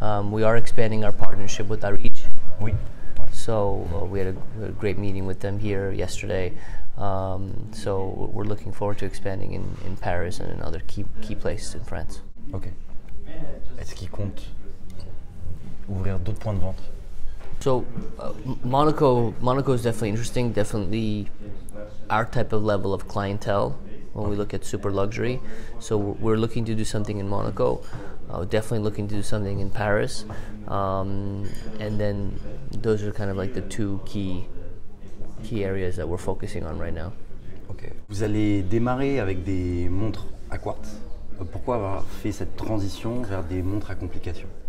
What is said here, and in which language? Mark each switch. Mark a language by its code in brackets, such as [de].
[en] We are expanding our partnership with Arij. [fr] Oui. [en] So we had a great meeting with them here yesterday. So we're looking forward to expanding in Paris and in other key places in France. Ok. [fr] Est-ce qu'il compte ouvrir d'autres points de vente? [en] So Monaco is definitely interesting, definitely our type of level of clientele when we look at super luxury. So we're looking to do something in Monaco, definitely looking to do something in Paris, and then those are kind of like the two key areas that we're focusing on right now. Ok. [fr] Vous allez démarrer avec des montres à quartz. Pourquoi avoir fait cette transition vers des montres à complications?